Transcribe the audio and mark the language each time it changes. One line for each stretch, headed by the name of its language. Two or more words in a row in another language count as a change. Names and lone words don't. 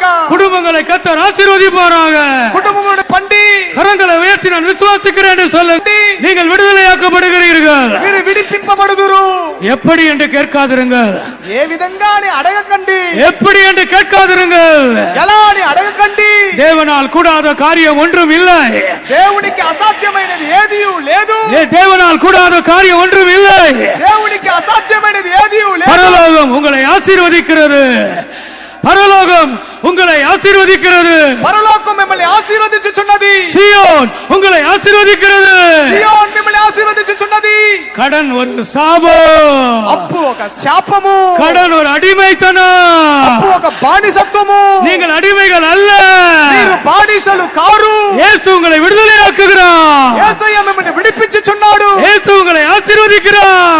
Tamil: குடும்பங்களை கர்த்தர் ஆசீர்வதிப்பாராக.
Telugu: కుటుంబమును పండి
Tamil: கரங்களை உயர்த்தி நான் விசுவாசிக்கிறேன் என்று சொல்ல நீங்கள் விடுதலையாக்கப்படுகிறீர்கள்.
Telugu: మీరు విడిపింపబడుదురు.
Tamil: எப்படி என்று கேட்காதிருங்கள்,
Telugu: ఏ విధంగా అని అడగకండి,
Tamil: எப்படி என்று கேட்காதிருங்கள்.
Telugu: ఎలా అని అడగకండి.
Tamil: தேவனால் கூடாத காரியம் ஒன்றும் இல்லை,
Telugu: దేవునికి అసాధ్యమైనది ఏదీ లేదు.
Tamil: தேவனால் கூடாத காரியம் ஒன்றும் இல்லை.
Telugu: దేవునికి అసాధ్యమైనది ఏదీ లేదు.
Tamil: பரலோகம் உங்களை ஆசீர்வதிக்கிறது, பரலோகம் உங்களை ஆசீர்வதிக்கிறது,
Telugu: పరలోకం మిమ్మల్ని ఆశీర్వదించుచున్నది.
Tamil: சீயோன் உங்களை ஆசீர்வதிக்கிறது.
Telugu: సియోన్ మిమ్మల్ని ఆశీర్వదించుచున్నది.
Tamil: கடன் ஒரு சாபம்,
Telugu: అప్పు ఒక శాపము,
Tamil: கடன் ஒரு அடிமைத்தனம்.
Telugu: అప్పు ఒక బానిసత్వము.
Tamil: நீங்கள் అడిமைகள் அல்ல,
Telugu: మీరు బానిసలు కారు.
Tamil: இயேசு உங்களை விடுதலையாக்குகிறார்,
Telugu: యేసయ్య మిమ్మల్ని విడిపించుచున్నాడు.
Tamil: இயேசு உங்களை ஆசீர்வதிக்கிறார்.